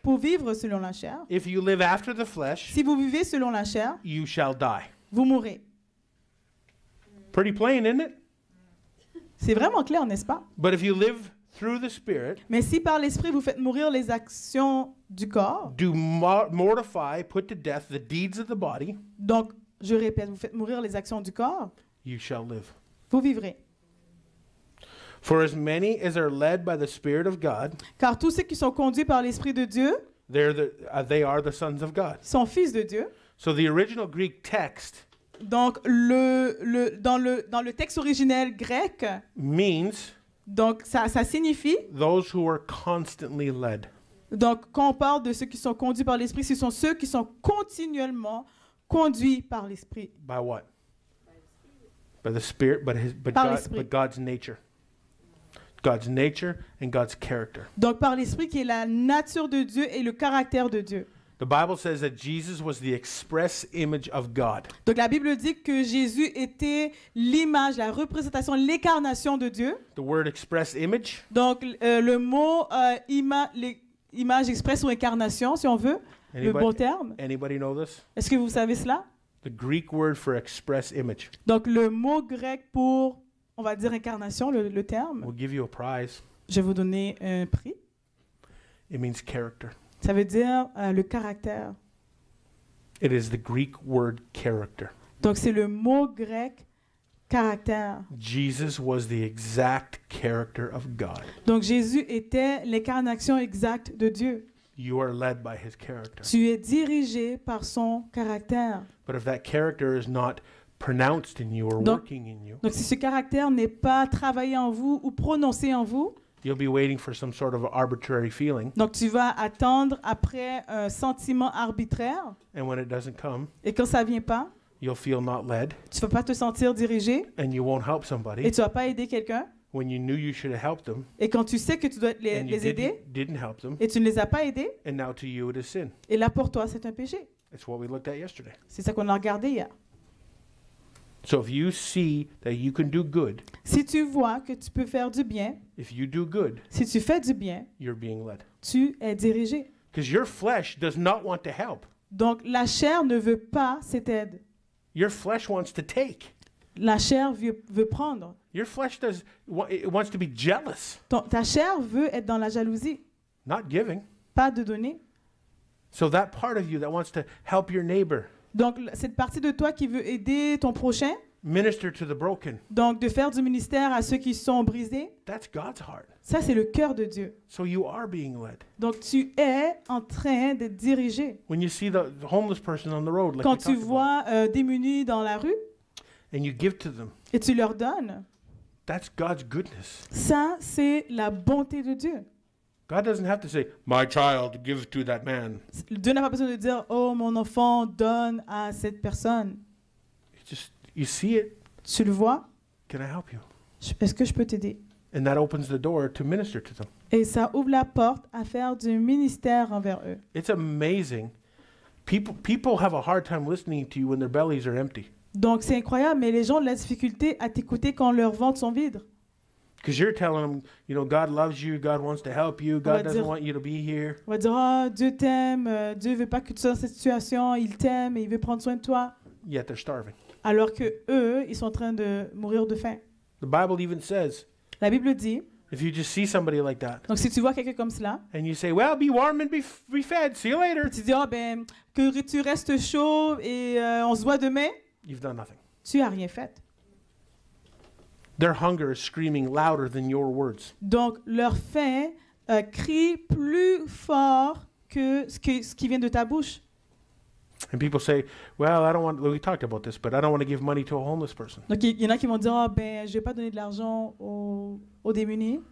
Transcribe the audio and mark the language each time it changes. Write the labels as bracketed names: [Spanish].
[French] pour vivre selon la chair. [English] If you live after the flesh, [French] Si vous vivez selon la chair, [English] you shall die. [French] vous mourrez. [English] Pretty plain, isn't it? [French] C'est vraiment clair, n'est-ce pas? [English] But if you live through the Spirit, [French] Mais si par l'Esprit vous faites mourir les actions du corps, [English] do mortify, put to death the deeds of the body, [French] donc je répète, vous faites mourir les actions du corps, [English] you shall live. [French] vous vivrez. [English] For as many as are led by the Spirit of God, [French] Car tous ceux qui sont conduits par l'Esprit de Dieu [English] they are the sons of God. [French] sont fils de Dieu. [English] So the original Greek text [French] Donc dans le texte originel grec, [English] means [French] donc ça signifie, [English] those who are constantly led. [French] donc quand on parle de ceux qui sont conduits par l'Esprit, ce sont ceux qui sont continuellement conduits par l'Esprit. [English] By what? By the Spirit, [French] Par l'Esprit. [English] but God's nature. God's nature and God's character. [French] Donc par l'Esprit qui est la nature de Dieu et le caractère de Dieu. [English] The Bible says that Jesus was the express image of God. [French] Donc la Bible dit que Jésus était l'image, la représentation, l'incarnation de Dieu. [English] The word express image [French] Donc le mot image express ou incarnation, si on veut, le bon terme. [English] Anybody know this? [French] Est-ce que vous savez cela? [English] The Greek word for express image. [French] Donc le mot grec pour, on va dire incarnation, le terme, [English] We'll give you a prize. [French] je vais vous donner un prix. [English] It means character. [French] Ça veut dire le caractère. [English] It is the Greek word character. [French] Donc c'est le mot grec caractère. [English] Jesus was the exact character of God. [French] Donc Jésus était l'incarnation exacte de Dieu. [English] You are led by his character. [French] Tu es dirigé par son caractère. [English] But if that character is not pronounced in you or [French] Donc- [English] working in you, [French] Donc si ce caractère n'est pas travaillé en vous ou prononcé en vous, [English] you'll be waiting for some sort of arbitrary feeling. [French] donc tu vas attendre après un sentiment arbitraire [English] And when it doesn't come, [French] et quand ça vient pas, [English] you'll feel not led [French] tu vas pas te sentir dirigé [English] and you won't help [French] et [English] somebody [French] tu vas pas aider quelqu'un [English] when you knew you should have helped them [French] et quand tu sais que tu dois les [English] and you [French] aider [English] didn't help them, [French] et tu ne les as pas aidés [English] and now to you it is sin. [French] et là pour toi c'est un péché. [English] It's what we looked at yesterday. [French] C'est ça qu'on a regardé hier. [English] So if you see that you can do good, [French] Si tu vois que tu peux faire du bien, [English] if you do good, [French] si tu fais du bien, [English] you're being led. [French] tu es dirigé. [English] Because your flesh does not want to help. [French] Donc la chair ne veut pas cette aide. [English] Your flesh wants to take. [French] La chair veut prendre. [English] Your flesh it wants to be jealous, [French] Ta chair veut être dans la jalousie, [English] not giving. [French] pas de donner. [English] So that part of you that wants to help your neighbor, [French] Donc cette partie de toi qui veut aider ton prochain, [English] minister to the broken, [French] donc de faire du ministère à ceux qui sont brisés, [English] that's God's heart. [French] ça c'est le cœur de Dieu. [English] So you are being led. [French] Donc tu es en train d'être dirigé. [English] When you see the homeless person on the road, like [French] Quand [English] we [French] tu [English] talked about, [French] vois démunis dans la rue [English] and you give to them, [French] et tu leur donnes, [English] that's God's goodness. [French] ça c'est la bonté de Dieu. [English] God doesn't have to say, "My child, give to that man." [French] Dieu n'a pas besoin de dire, oh mon enfant, donne à cette personne. [English] You see it. [French] Tu le vois? [English] Can I help you? [French] Est-ce que je peux t'aider? [English] And that opens the door to minister to them. [French] Et ça ouvre la porte à faire du ministère envers eux. [English] It's amazing. People have a hard time listening to you when their bellies are empty. [French] Donc c'est incroyable, mais les gens ont de la difficulté à t'écouter quand leurs ventres sont vides. [English] Because you're telling them, God loves you, God wants to help you, [French] va [English] God doesn't [French] dire- [English] want you to be here. [French] On va dire, ah, Dieu t'aime, Dieu veut pas que tu sois dans cette situation, il t'aime et il veut prendre soin de toi. [English] Yet they're starving. [French] Alors que eux, ils sont en train de mourir de faim. [English] The Bible even says, [French] La Bible dit, [English] if you just see somebody like that, [French] donc si tu vois quelqu'un comme cela, [English] and you say, well, be warm and be fed, see you later, [French] tu dis, ah ben, que tu restes chaud et on se voit demain, [English] you've done nothing. [French] tu as rien fait. [English] Their hunger is screaming louder than your words. [French] Donc leur faim crie plus fort que ce qui vient de ta bouche. [English] And people say, well, we talked about this, but I don't want to give money to a homeless person [French] Donc il y en a qui vont dire, ah ben, je vais pas donner de l'argent aux démunis.